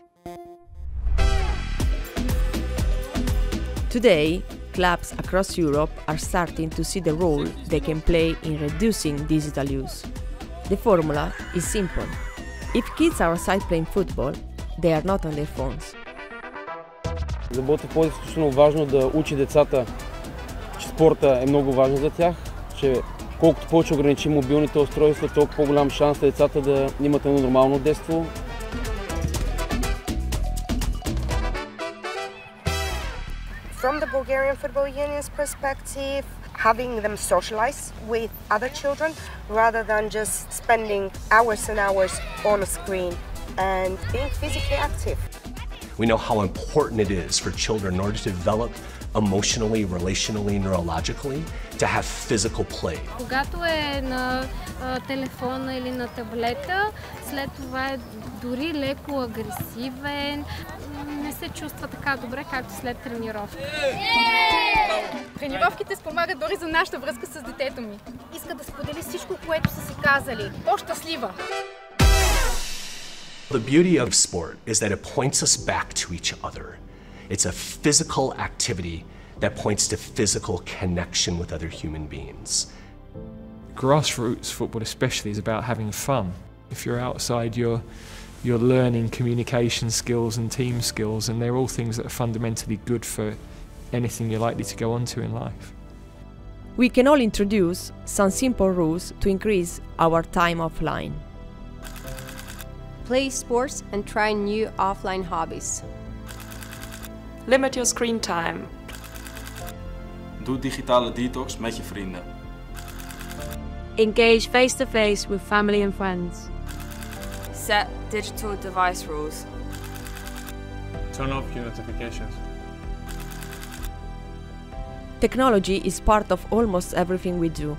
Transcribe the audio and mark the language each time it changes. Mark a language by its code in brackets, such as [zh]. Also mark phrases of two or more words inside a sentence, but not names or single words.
[en] Today, clubs across Europe are starting to see the role they can play in reducing digital use. The formula is simple. If kids are outside playing football, they are not on their phones. [bg] За борбата е изключително важно да учи децата, че спорта е много важен за тях, че колкото повече ограничим мобилните устройства, толкова по-голям шанс децата да имат едно нормално детство. [en] From the Bulgarian Football Union's perspective, having them socialize with other children rather than just spending hours and hours on a screen and being physically active. We know how important it is for children in order to develop emotionally, relationally, neurologically, to have physical play. [bg] Когато е на телефона или на таблета, след това е дори леко агресивен, не се чувства така добре, както след тренировка. Тренировките спомагат дори за нашата връзка с детето ми. Иска да сподели всичко, което са си казали. По-щастлива! [en] The beauty of sport is that it points us back to each other. It's a physical activity that points to physical connection with other human beings. Grassroots football especially is about having fun. If you're outside, you're learning communication skills and team skills, and they're all things that are fundamentally good for anything you're likely to go on to in life. We can all introduce some simple rules to increase our time offline. Play sports and try new offline hobbies. Limit your screen time. [nl] Doe digitale detox met je vrienden. [en] Engage face-to-face with family and friends. Set digital device rules. Turn off your notifications. Technology is part of almost everything we do.